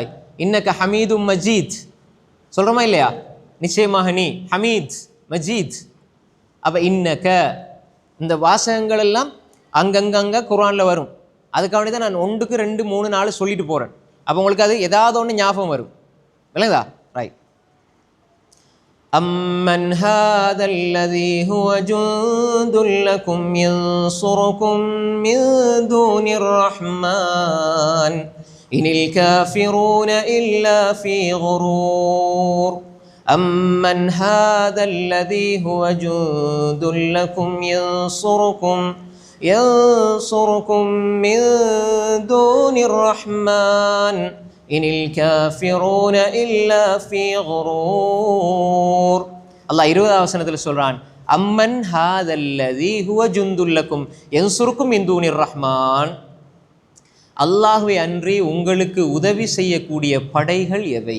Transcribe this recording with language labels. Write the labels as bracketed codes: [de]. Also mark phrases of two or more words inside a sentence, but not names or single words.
[ar] إنك حميد مجيد [ta] சொல்கிறோமா இல்லையா? நிச்சயமாக நீ [ar] حميد مجيد. [ta] அப்போ இன்னக இந்த வாசகங்கள் எல்லாம் அங்கங்கங்க குர்ஆனில் வரும். அதுக்காக தான் நான் 1க்கு 2 3 4 சொல்லிட்டு போகிறேன். அப்போ உங்களுக்கு அது ஏதாவது ஒன்று ஞாபகம் வரும், இல்லைங்களா? ரைட். [ar] أَمَّنْ هَذَا الَّذِي هُوَ جُندٌ لَكُمْ يَنْصُرُكُمْ مِنْ دُونِ الرَّحْمَنِ إِنِ الْكَافِرُونَ إِلَّا فِي غُرُورٍ. أَمَّنْ هَذَا الَّذِي هُوَ جُندٌ لَكُمْ يَنْصُرُكُمْ مِنْ دُونِ الرَّحْمَنِ إن الكافرون إلا في غرور. [ta] அல்லாஹ் 20வது வசனத்தில் சொல்றான், [ar] أمن هذا الذي هو جند لكم ينصركم من دون الرحمن. [ta] அல்லாஹ்வை அன்றி உங்களுக்கு உதவி செய்யக்கூடிய படைகள் எவை?